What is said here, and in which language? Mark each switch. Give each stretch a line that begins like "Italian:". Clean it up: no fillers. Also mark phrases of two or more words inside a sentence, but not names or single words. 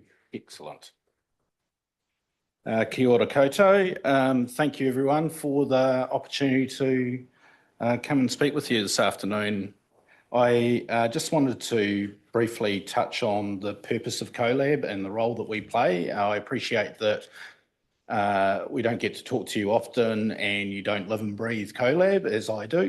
English: Excellent.
Māori: Kia ora koutou.
English: Thank you everyone for the opportunity to come and speak with you this afternoon. I just wanted to briefly touch on the purpose of CoLab and the role that we play. I appreciate that we don't get to talk to you often and you don't live and breathe CoLab as I do.